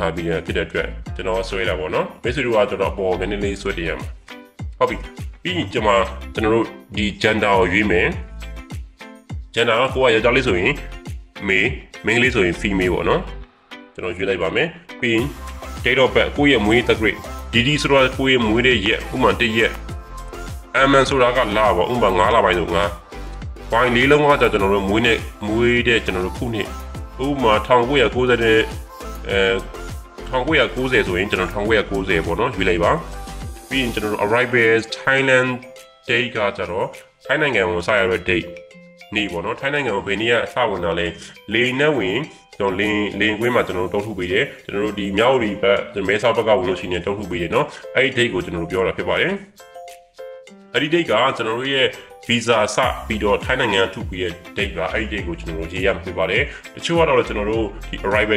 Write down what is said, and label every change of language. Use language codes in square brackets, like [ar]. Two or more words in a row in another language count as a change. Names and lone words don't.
[my] ထားပြီးဖြစ်တဲ့အတွက်ကျွန်တော်ဆွဲတာပေါ့နော်မိတ်ဆွေတို့ကကျွန်တော်အပေါ်နည်းနည်းလေးဆွဲတင်ရမှာဟုတ်ပြီပြီးရင်ကျွန်တော်တို့ဒီ gender ကိုရွေးမယ် gender ကကိုကယောက်ျားလေးဆိုရင်male လေးဆိုရင် female ပေါ့နော်ကျွန်တော်ရွေးလိုက်ပါမယ်ပြီး [en] date of birth [my] ကိုယ့်ရဲ့မွေးတက္ကရာ DD ဆိုတာကိုယ့်ရဲ့မွေးတဲ့ရက်ဥပမာ1ရက် MN ဆိုတာကလပေါ့ဥပမာ9လပိုင်းဆို9 point 4လုံးကကျွန်တော်တို့မွေးတဲ့ကျွန်တော်တို့ခုနှစ်ဥပမာ1990တဲ့ 1990ဆိုရင်ကျွန်တော်1990ပေါ့နော်ယူလိုက်ပါပြီးရင်ကျွန်တော်တို့ [en] arrival Thailand date [my] ကကြတော့ထိုင်းနိုင်ငံကိုစရတဲ့ date နေ့ပေါ့နော်ထိုင်းနိုင်ငံကိုဘယ်နေ့ကအစဝင်တာလဲလေနဲ့ဝင်ကျွန်တော်လင်းကွင်းမှာကျွန်တော်တို့တုံးထုတ်ပေးတယ်ကျွန်တော်တို့ဒီမြောက်ရီဘက်မဲဆောက်ဘက်ကဝင်လို့ရှိ ရင်တုံးထုတ်ပေးတယ်နော်အဲ့ဒီ date ကိုကျွန်တော်တို့ပြောတာဖြစ်ပါတယ်အဲ့ဒီ date ကကျွန်တော်တို့ရဲ့ visa စပြီးတော့ထိုင်းနိုင်ငံထုတ်ပြီးတဲ့ date ကအဲ့ဒီ date ကိုကျွန်တော်တို့ရေးရမှာဖြစ်ပါတယ်တချို့ကတော့ကျွန်တော်တို့ဒီ arrival